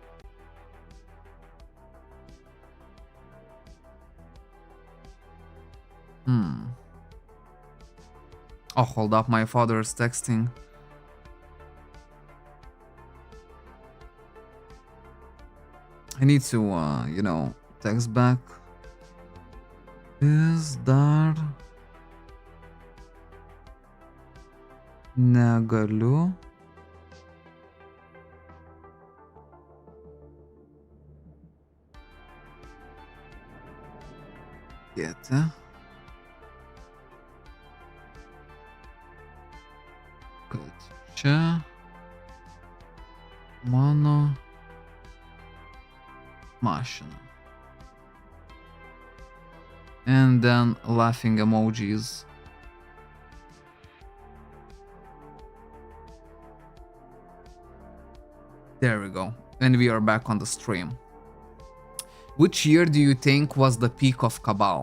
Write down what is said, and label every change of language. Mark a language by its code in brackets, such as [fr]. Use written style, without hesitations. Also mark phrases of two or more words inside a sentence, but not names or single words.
[en] Oh, hold up, my father is texting. I need to, you know, text back. Is there... [lt] Negaliu. Dėti. Kad čia mano mašina. [en] And then laughing emojis. There we go. And we are back on the stream. Which year do you think was the peak of Cabal?